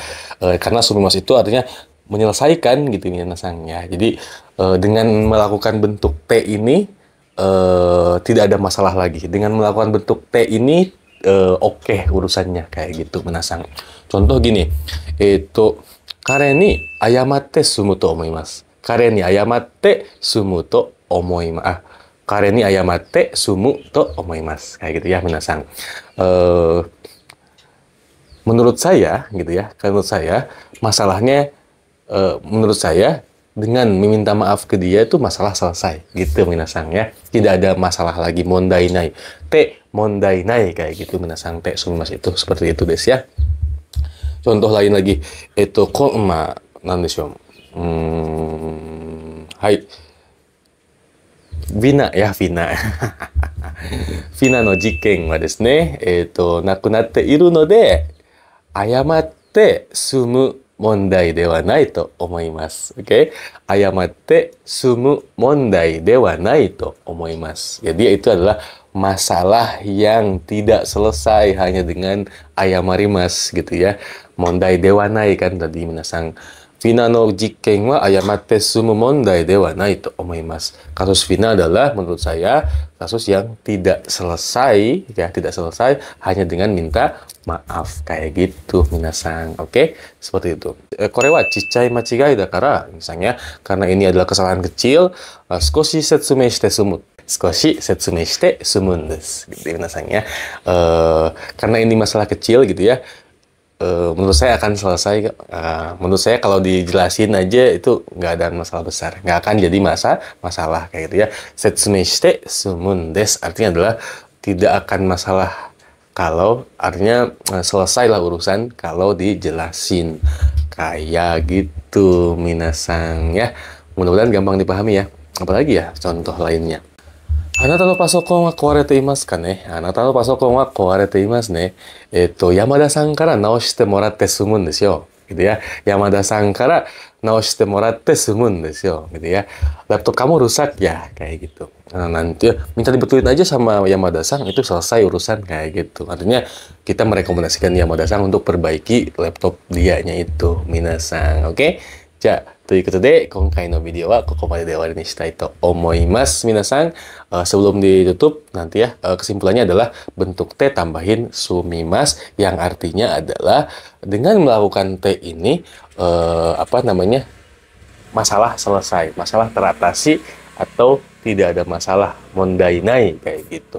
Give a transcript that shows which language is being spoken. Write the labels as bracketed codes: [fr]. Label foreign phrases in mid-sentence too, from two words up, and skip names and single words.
[id] Karena sumimas itu artinya menyelesaikan gitu minasangnya. Jadi dengan melakukan bentuk T ini tidak ada masalah lagi. Dengan melakukan bentuk T ini oke urusannya, kayak gitu minasang. Contoh gini, itu [ja] 彼に謝って済むと思います. 彼に謝って済むと思います. 彼に謝って済むと思います. [id] Kayak gitu ya minasang. Menurut saya gitu ya, menurut saya masalahnya, menurut saya dengan meminta maaf ke dia itu masalah selesai gitu minasang ya. Tidak ada masalah lagi, [ja] 問題ない。て問題ない, [id] kayak gitu minasang. [ja] て済みます [id] itu seperti itu, des ya. Contoh lain lagi, itu nandeshou. Hai. Vina ya, Vina. [ja] ヴィナの事件はですね、亡くなっているので、謝って済む問題ではないと思います. Oke? 謝って済む問題ではないと思います. [id] Jadi itu adalah masalah yang tidak selesai hanya dengan ayamarimas gitu ya. [ja] 問題ではない [id] kan tadi minasang. [ja] ヴィナの事件は謝って済む問題ではないと思います. [id] Kasus Vina adalah menurut saya kasus yang tidak selesai ya, tidak selesai hanya dengan minta maaf, kayak gitu minasang. Oke, seperti itu. [ja] これはちっちゃい間違いだから, [id] misalnya karena ini adalah kesalahan kecil, [ja] 少し説明して済む. 少し説明して済むんです. [id] Gitu minasang ya. Karena ini masalah kecil gitu ya. Menurut saya akan selesai. Menurut saya kalau dijelasin aja itu nggak ada masalah besar, nggak akan jadi masalah kayak gitu ya. [ja] 説明して済むんです [id] artinya adalah tidak akan masalah, kalau artinya selesailah urusan kalau dijelasin, kayak gitu minasang ya. Mudah-mudahan gampang dipahami ya. Apalagi ya contoh lainnya. [ja] あなたのパソコンは壊れていますかね。あなたのパソコンは壊れていますね。山田さんから直してもらって済むんですよ。 [id] Gitu ya. [ja] 山田さんから直してもらって済むんですよ. [id] Gitu ya. Laptop kamu rusak ya, kayak gitu. Nah, nanti minta dibetulin aja sama Yamada san, itu selesai urusan, kayak gitu. Artinya kita merekomendasikan Yamada san untuk perbaiki laptop dianya itu, minasan. Oke? [ja] Ja, ということで、今回のビデオはここまでで終わりにしたいと思います. [id] Minasan, sebelum ditutup, nanti ya, kesimpulannya adalah bentuk T tambahin sumimas, yang artinya adalah dengan melakukan T ini, masalah selesai, masalah teratasi, atau tidak ada masalah, mondainai, kayak gitu.